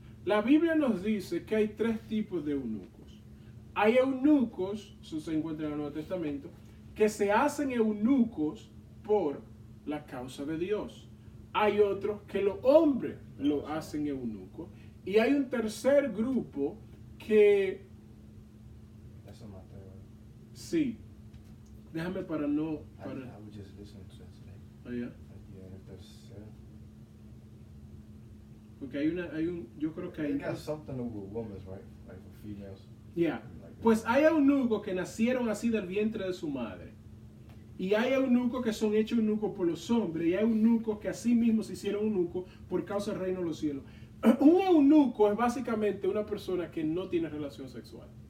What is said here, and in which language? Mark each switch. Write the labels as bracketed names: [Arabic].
[Spanish] La Biblia nos dice que hay tres tipos de eunucos. Hay eunucos, eso se encuentra en el Nuevo Testamento, que se hacen eunucos por la causa de Dios. Hay otros que los hombres lo hacen eunuco. Y hay un tercer grupo que... Eso Mateo. Sí. Déjame para no... [English] I would just listen to it today. Oh, yeah. [Spanish] Yeah, el tercero. Porque yo creo que hay... [English] It got something to do with women, right? Like for females. Yeah. [Spanish] Pues hay eunucos que nacieron así del vientre de su madre. Y hay eunucos que son hechos eunucos por los hombres. Y hay eunucos que así mismo se hicieron eunucos por causa del reino de los cielos. Un eunuco es básicamente una persona que no tiene relación sexual.